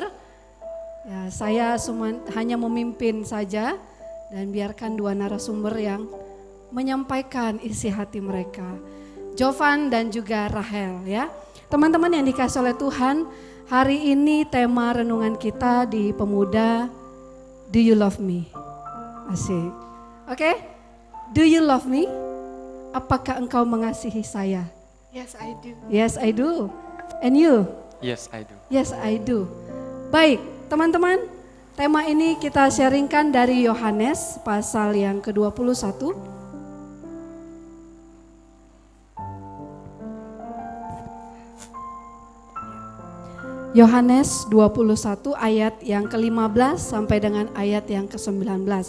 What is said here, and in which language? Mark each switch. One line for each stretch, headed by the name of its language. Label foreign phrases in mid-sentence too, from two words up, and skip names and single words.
Indonesian: Ya, saya hanya memimpin saja dan biarkan dua narasumber yang menyampaikan isi hati mereka. Jovan dan juga Rahel ya. Teman-teman yang dikasih oleh Tuhan, hari ini tema renungan kita di Pemuda,
English: Do You Love Me?
Indonesian: Asik. Oke?
English: Do you love me?
Indonesian: Apakah engkau mengasihi saya?
English: Yes, I do. Yes, I do. And you? Yes, I do. Yes, I do.
Indonesian: Baik, teman-teman, tema ini kita sharingkan dari Yohanes pasal yang ke-21. Yohanes 21 ayat yang ke-15 sampai dengan ayat yang ke-19.